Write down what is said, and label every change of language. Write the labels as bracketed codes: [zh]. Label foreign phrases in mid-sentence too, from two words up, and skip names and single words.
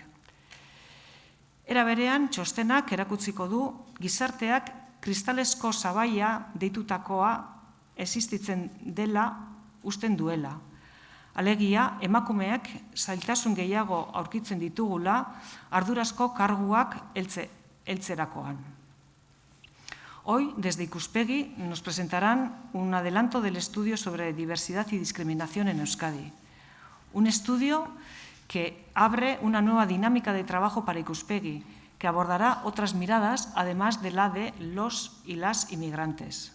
[eu] Era berean, txostenak erakutsiko du gizarteak kristalesko sabaia deitutakoa existitzen dela usten duela. Alegia, emakumeak zailtasun gehiago aurkitzen ditugula ardurazko karguak heltzerakoan. [es] Hoy, desde Ikuspegi, nos presentarán un adelanto del estudio sobre diversidad y discriminación en Euskadi. Un estudio que abre una nueva dinámica de trabajo para Ikuspegi, que abordará otras miradas, además de la de los y las inmigrantes.